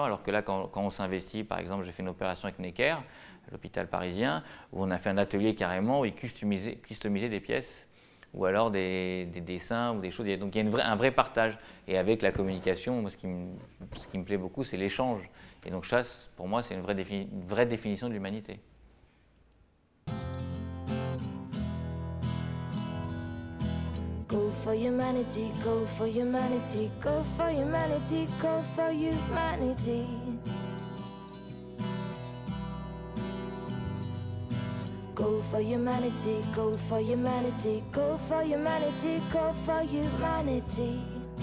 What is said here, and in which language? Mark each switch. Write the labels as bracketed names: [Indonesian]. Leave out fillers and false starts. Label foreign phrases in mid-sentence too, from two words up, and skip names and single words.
[French] Alors que là, quand on s'investit, par exemple, j'ai fait une opération avec Necker, à l'hôpital parisien, où on a fait un atelier carrément, où ils customisaient des pièces, ou alors des dessins, ou des choses. Donc il y a un vrai partage. Et avec la communication, moi, ce qui me plaît beaucoup, c'est l'échange. Et donc ça, pour moi, c'est une vraie définition de l'humanité. [English] Go for humanity, go for humanity, go for humanity, go for humanity. Go for humanity, go for humanity, go for humanity, go for humanity.